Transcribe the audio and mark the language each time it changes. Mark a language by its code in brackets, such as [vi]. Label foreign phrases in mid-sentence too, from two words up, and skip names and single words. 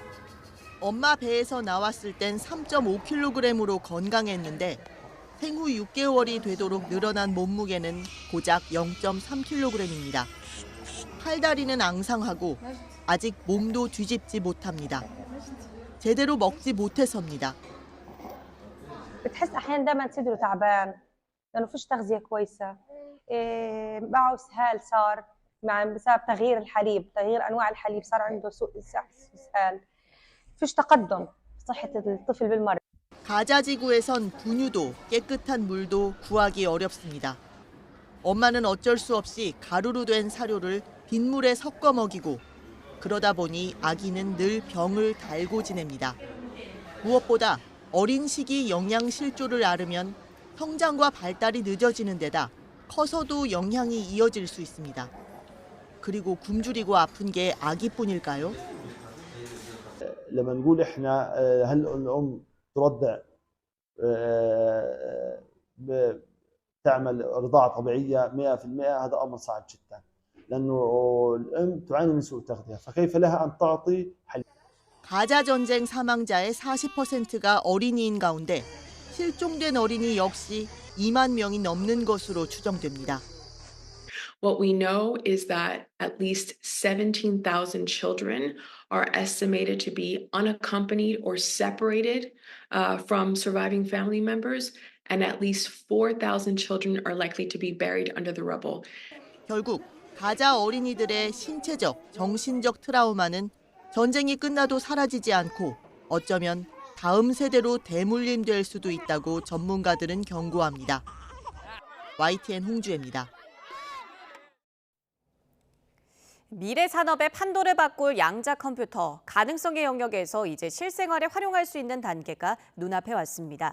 [ko] 엄마 배에서 나왔을 땐 3.5kg으로 건강했는데 생후 6개월이 되도록 늘어난 몸무게는 고작 0.3kg입니다. 팔다리는 앙상하고 아직 몸도 뒤집지 못합니다. 제대로 먹지 못해서입니다. [ar] بتحس احيانا دائما صدره تعبان لانه فيش تغذيه كويسه معه اسهال صار بسبب تغيير الحليب تغيير انواع الحليب صار عنده سوء اسهال فيش تقدم في صحه الطفل بالمرض. [ko] 가자 지구에선 분유도 깨끗한 물도 구하기 어렵습니다. 엄마는 어쩔 수 없이 가루로 된 사료를 빗물에 섞어 먹이고 그러다 보니 아기는 늘 병을 달고 지냅니다. 무엇보다 어린 시기 영양실조를 앓으면 성장과 발달이 늦어지는 데다 커서도 영향이 이어질 수 있습니다. 그리고 굶주리고 아픈 게 아기뿐일까요? [ar] لما نقول احنا هل الام ترضع تعمل رضاعة طبيعية 100% هذا أمر صعب جدا لأنه الأم تعاني من سوء التغذية فكيف لها أن تعطي حليب. [ko] 가자 전쟁 사망자의 40%가 어린이인 가운데 실종된 어린이 역시 2만 명이 넘는 것으로 추정됩니다. [en] What we know is that at least 17,000 children are estimated to be unaccompanied or separated from surviving family members, and at least 4,000 children are likely to be buried under the rubble. [ko] 결국 가자 어린이들의 신체적, 정신적 트라우마는 전쟁이 끝나도 사라지지 않고 어쩌면 다음 세대로 대물림될 수도 있다고 전문가들은 경고합니다. YTN 홍주혜입니다. 미래 산업의 판도를 바꿀 양자 컴퓨터, 가능성의 영역에서 이제 실생활에 활용할 수 있는 단계가 눈앞에 왔습니다.